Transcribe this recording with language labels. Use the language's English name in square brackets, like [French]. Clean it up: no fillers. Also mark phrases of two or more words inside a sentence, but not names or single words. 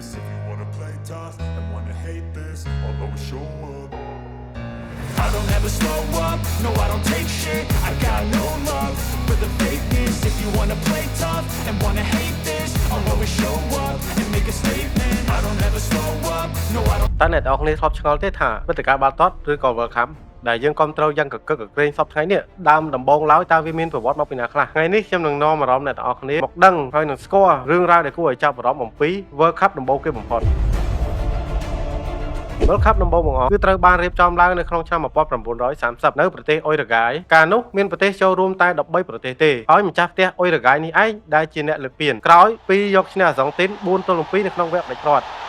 [English] If you wanna play tough and wanna hate this, I'll always show up. I don't ever slow up, no I don't take shit. I got no love for the fakeness. If you wanna play tough and wanna hate this, I'll always show up and make a statement. I don't ever slow up, no I don't. [Khmer] តើអ្នកទាំងអស់គ្នាធ្លាប់ឆ្ងល់ទេថាព្រឹត្តិការណ៍បាល់ទាត់ឬក៏ World Cup ដែលយើងគ្រប់គ្រងយ៉ាងកកកក្រែងសពថ្ងៃនេះដើមដំបូងឡើយតើវាមានប្រវត្តិមកពីណាខ្លះថ្ងៃនេះខ្ញុំនឹងនាំអារម្មណ៍អ្នកទាំងអស់គ្នាមកដឹងហើយនឹងស្គាល់រឿងរ៉ាវដែលគួរឲ្យចាប់អារម្មណ៍អំពី World Cup ដំបូងគេបំផុត World Cup ដំបូងបង្អស់គឺត្រូវបានរៀបចំឡើងនៅក្នុងឆ្នាំ 1930 នៅប្រទេសអ៊ុយរ៉ាហ្គាយកាលនោះមានប្រទេសចូលរួមតែ13ប្រទេសទេហើយម្ចាស់ផ្ទះអ៊ុយរ៉ាហ្គាយនេះឯងដែលជាអ្នកលើកពានក្រោយពីយកឈ្នះអាសង់ទីន 4-2 នៅក្នុងវគ្គផ្ដាច់ព្រាត់